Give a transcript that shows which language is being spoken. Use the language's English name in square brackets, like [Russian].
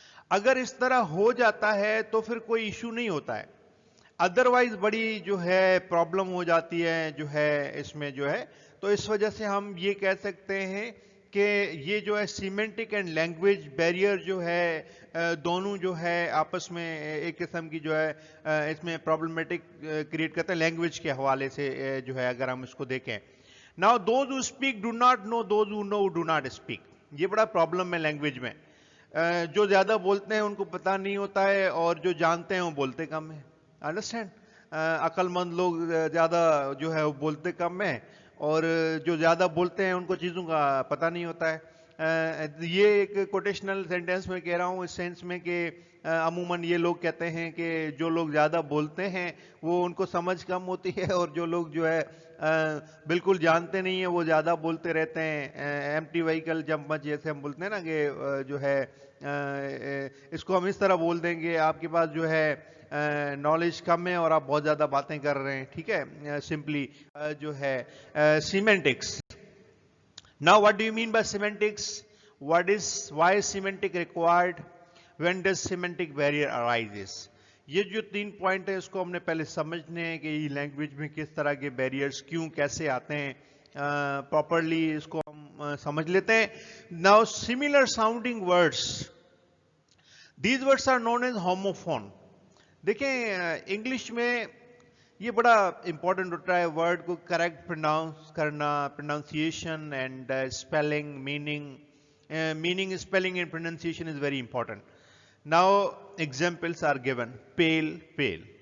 [Urdu] اگر اس طرح ہو جاتا ہے تو پھر کوئی ایشو نہیں ہوتا ہے, ادروائز بڑی جو ہے پرابلم ہو جاتی ہے جو ہے اس میں جو ہے. تو اس وجہ سے ہم یہ کہہ سکتے ہیں کہ یہ جو ہے سیمنٹک اینڈ لینگویج بیریئر جو ہے دونوں جو ہے آپس میں ایک قسم کی جو ہے اس میں پرابلمیٹک کریٹ کرتے ہیں لینگویج کے حوالے سے جو ہے اگر ہم اس کو دیکھیں. [English] Now those who speak do not know those who know do not speak. [Urdu] یہ بڑا پرابلم ہے لینگویج میں. جو زیادہ بولتے ہیں ان کو پتہ نہیں ہوتا ہے اور جو جانتے ہیں وہ بولتے کم ہیں. انڈرسٹینڈ؟ عقل مند لوگ زیادہ جو ہے وہ بولتے کم ہیں اور جو زیادہ بولتے ہیں ان کو چیزوں کا پتہ نہیں ہوتا ہے. یہ ایک کوٹیشنل سینٹینس میں کہہ رہا ہوں اس سینس میں کہ عموماً یہ لوگ کہتے ہیں کہ جو لوگ زیادہ بولتے ہیں وہ ان کو سمجھ کم ہوتی ہے اور جو لوگ جو ہے بالکل جانتے نہیں ہیں وہ زیادہ بولتے رہتے ہیں. [English] empty vehicle jump much [Urdu] جیسے ہم بولتے ہیں نا کہ جو ہے اس کو ہم اس طرح بول دیں گے آپ کے پاس جو ہے نالج کم ہے اور آپ بہت زیادہ باتیں کر رہے ہیں. ٹھیک ہے, سمپلی جو ہے سیمنٹکس. [English] Now what do you mean by semantics? Why is semantic required? When does semantic barrier arises? [Urdu] یہ جو 3 پوائنٹ ہے اس کو ہم نے پہلے سمجھنے ہیں کہ یہ لینگویج میں کس طرح کے بیریئرز کیوں کیسے آتے ہیں. پراپرلی اس کو ہم سمجھ لیتے ہیں. [English] Now similar sounding words, these words are known as homophone. [Urdu] دیکھیں انگلش میں یہ بڑا امپورٹنٹ ہوتا ہے ورڈ کو کریکٹ پروناؤنس کرنا, pronunciation and spelling, [English] meaning spelling and pronunciation is very important. Now examples are given. Pale.